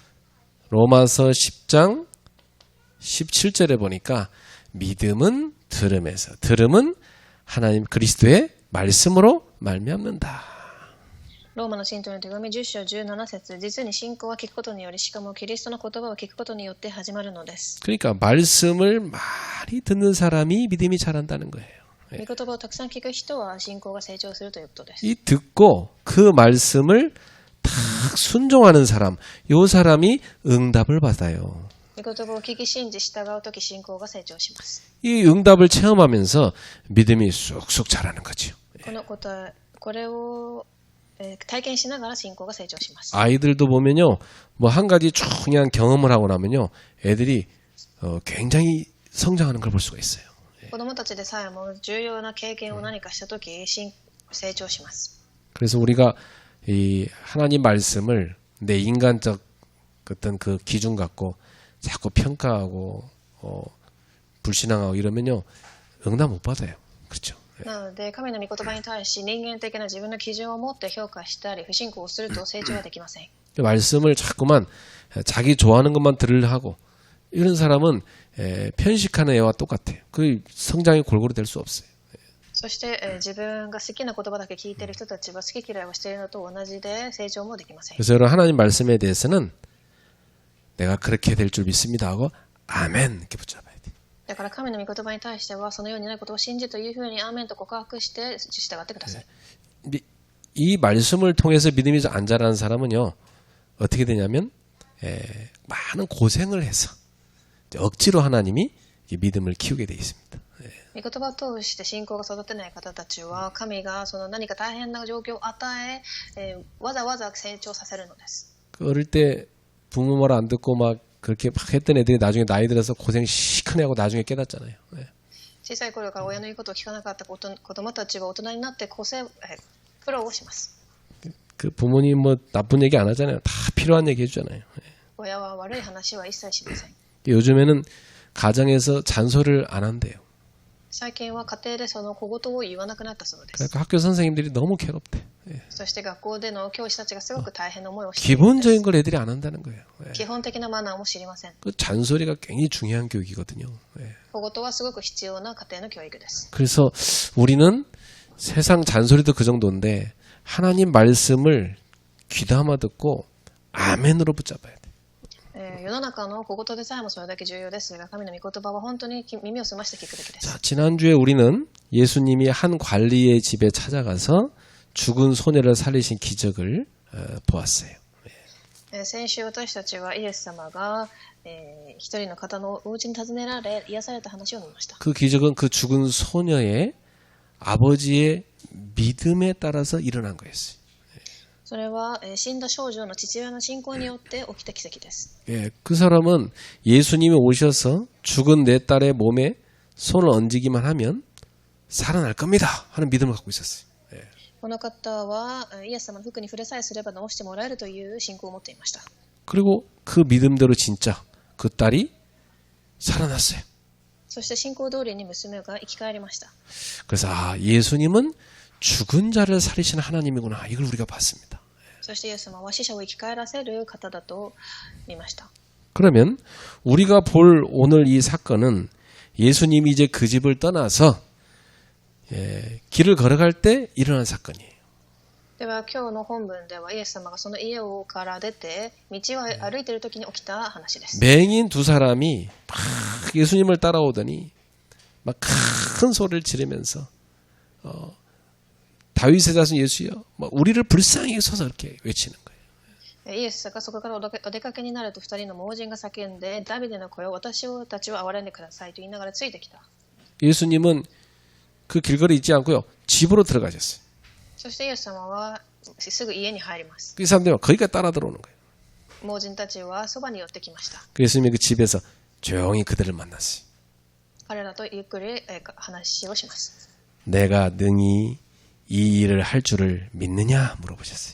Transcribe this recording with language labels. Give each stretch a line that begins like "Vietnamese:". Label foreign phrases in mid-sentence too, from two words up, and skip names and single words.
Korean: 로마서 10장 17절에 보니까 믿음은 들음에서, 들음은 하나님 그리스도의 말씀으로 말미암는다.
Japanese: ローマの信徒の手紙10章17節、実に信仰は聞くことにより、しかもキリストの言葉を聞くことによって始まるのです。
Korean: 그러니까 말씀을 많이 듣는 사람이 믿음이 자란다는 거예요.
Japanese: 御言葉をたくさん聞く人は信仰が成長するということです。
Korean: 이 듣고 그 말씀을 딱 순종하는 사람, 요 사람이 응답을 받아요.
Japanese: 御言葉を聞き信じ従うとき信仰が成長します。
Korean: 이 응답을 체험하면서 믿음이 쑥쑥 자라는 거죠.
Japanese: これを体験しながら信仰が成長します。
Korean: 아이들도 보면요, 뭐 한 가지 쭉 그냥 경험을 하고 나면요, 애들이 굉장히 성장하는 걸 볼 수가 있어요.
Japanese: 子供たちでさえも重要な経験を何かしたとき成長します。
Korean: 그래서 우리가 이 하나님 말씀을 내 인간적 어떤 그 기준 갖고 자꾸 평가하고 불신앙하고 이러면요, 응답 못 받아요. 그렇죠?
Japanese: なので神の御言葉に対し人間的な自分の基準を持って評価したり不信仰をすると成長はできません。
Korean: 말씀을 자꾸만 자기 좋아하는 것만 들으려 하고 이런 사람은 편식하는 애와 똑같아요. 그 성장이 골고루 될 수 없어요.
Japanese: そして、自分が好きな言葉だけ聞いている人たちは好き嫌いをしているのと同じで成長もできません。
Korean: 그래서 여러분 하나님 말씀에 대해서는 내가 그렇게 될 줄 믿습니다 하고 아멘 이렇게 붙잡아야 돼.
Japanese: だから神の御言葉に対してはそのようになることを信じというふうにアーメンと告白して従ってください。
Korean: 이 말씀을 통해서 믿음이 안 자라는 사람은요, 어떻게 되냐면, 많은 고생을 해서, 억지로 하나님이 이 믿음을 키우게 되어 있습니다.
Japanese: 御言葉を通して信仰が育てない方たちは神がその何か大変な状況を与え、わざわざ成長させるのです。
Korean: 어릴 때 부모 말 안 듣고 막 그렇게 막 했던 애들이 나중에 나이 들어서 고생 시큰해 하고 나중에 깨닫잖아요.
Japanese: 小さい頃から親の言うことを聞かなかった子供たちは大人になって苦労をします。
Korean: 그 부모님 뭐 나쁜 얘기 안 하잖아요. 다 필요한 얘기 해주잖아요.
Japanese: 親は悪い話は一切しません。
Korean: 요즘에는 가정에서 잔소리를 안 한대요.
Japanese: 最近は家庭でその小言を言わなくなったそうです。
Korean: 그러니까 학교 선생님들이 너무 괴롭대.
Japanese: そして学校での教師たちがすごく大変な思いをしているんです。
Korean: 기본적인 걸 애들이 안 한다는 거예요.
Japanese: 基本的なマナーも知りません。
Korean: 그 잔소리가 굉장히 중요한 교육이거든요.
Japanese: 小言はすごく必要な家庭の教育です。
Korean: 그래서 우리는 세상 잔소리도 그 정도인데 하나님 말씀을 귀담아 듣고 아멘으로 붙잡아야 돼.
Japanese: 世の中の小言でさえもそれだけ重要ですが、神の御言葉は本当に耳を澄まして聞くべきです。
Korean: 자, 지난주에 우리는 예수님이 한 관리의 집에 찾아가서 죽은 소녀를 살리신 기적을 보았어요.
Japanese: 先週私たちはイエス様が、一人の方のお家に訪ねられ癒された話を見ました。
Korean: 그 기적은 그 죽은 소녀의 아버지의 믿음에 따라서 일어난 거였어요.
Japanese: それは死んだ少女の父親の信仰によって起きた奇跡です。
Korean: 예, 그 사람은 예수님이 오셔서 죽은 내 딸의 몸에 손을 얹기만 하면 살아날 겁니다 하는 믿음을 갖고 있었어요.
Japanese: この方はイエス様の服に触れさえすれば治してもらえるという信仰を持っていました。
Korean: 그리고 그 믿음대로 진짜 그 딸이 살아났어요.
Japanese: そして信仰通りに娘が生き返りました。
Korean: 그래서 예수님은 죽은 자를 살리시는 하나님이구나 이걸 우리가 봤습니다.
Japanese: そしてイエス様は死者を生き返らせる方だと見ました。
Korean: 그러면 우리가 볼 오늘 이 사건은 예수님이 이제 그 집을 떠나서 길을 걸어갈 때 일어난 사건이에요.
Japanese: では今日の本文ではイエス様がその家をから出て道を歩いている時に起きた話です。
Korean: 맹인 두 사람이 막 예수님을 따라오더니 막 큰 소리를 지르면서 다윗의 자손 예수여 우리를 불쌍히 여기소서 이렇게 외치는 거예요.
Japanese: イエスがそこからお出かけになると二人の盲人が叫んでダビデの声を私たちを憐れんでくださいと言いながらついてきた。
Korean: 예수님은 그 길거리 있지 않고요. 집으로 들어가셨어요.
Japanese: そしてイエス様はすぐ家に入ります。
Korean: 그 사람들이 거기까지 따라 들어오는 거예요.
Japanese: 盲人たちはそばに寄ってきました。
Korean: 예수님이 그 집에서 조용히 그들을 만났어요.
Japanese: 彼らとゆっくり話をします。
Korean: 내가 능히 이 일을 할 줄을 믿느냐 물어보셨어요.